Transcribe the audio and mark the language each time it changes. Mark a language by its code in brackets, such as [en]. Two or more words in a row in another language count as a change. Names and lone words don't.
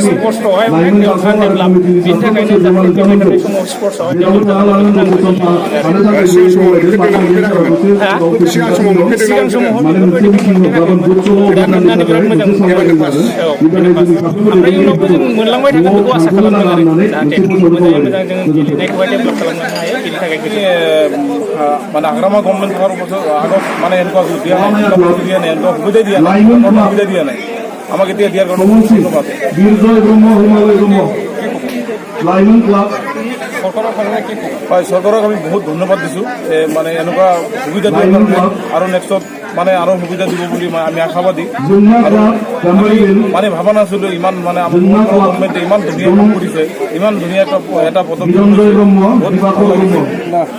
[brx] स्पर्ट्सआवहाय माने डेभेलप बिनि थाखायनो जाहाथे फैबाय थानाय समाव स्पर्ट्सआवहाय डेभेलप सिगां समाव बेफोरबायदि गोदान होननानै बिराद मोजां ओमफ्राय इयुनावबो जों मोनलांबाय थागोन बेखौ आसा खालामदों आरो जाहाथे मोजाङै मोजां जों गेलेनायखौहाय डेभेलप खालामनो हायो बेनि थाखाय [as] মানে আগ্রামা গভর্নমেন্ট থাকার আগত মানে এনেকুৱা দিয়া নাই দিয়া নাই এনেকুৱা সুবিধা দিয়া নাই সুবিধা দিয়া নাই আমাক এতিয়া দিয়াৰ কাৰণে ধন্যবাদ হয় চৰকাৰক আমি বহুত ধন্যবাদ দিছোঁ মানে এনেকুৱা সুবিধা দিয়াৰ কাৰণে আৰু নেক্সটত মানে আৰু সুবিধা দিব বুলি আমি আশাবাদী আৰু মানে ভাবা নাছিলোঁ ইমান মানে আমাৰ গভৰ্ণমেণ্টে ইমান ধুনীয়া কাম কৰিছে ইমান ধুনীয়া এটা পদক্ষেপ বহুত ভাল লাগিছে